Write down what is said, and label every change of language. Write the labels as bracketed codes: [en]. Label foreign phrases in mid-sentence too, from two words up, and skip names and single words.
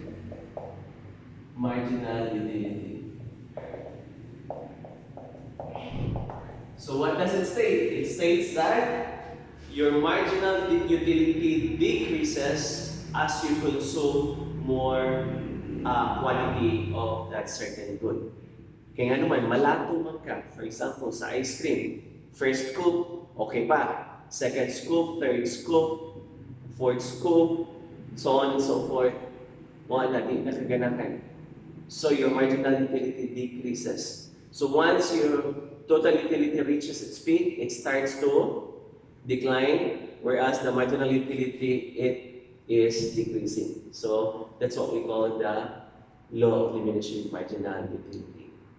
[en] Marginal utility. So what does it state? It states that your marginal utility decreases as you consume more quantity of that certain good. [hil] Kaya nga naman, malato man ka. [en] For example, sa ice cream, first scoop, okay pa. Second scoop, third scoop, fourth scoop, so on and so forth. [hil] Mga natin nakaganahan. [en] So your marginal utility decreases. So once your total utility reaches its peak, it starts to decline, whereas the marginal utility, it is decreasing. So that's what we call the law of diminishing marginal utility.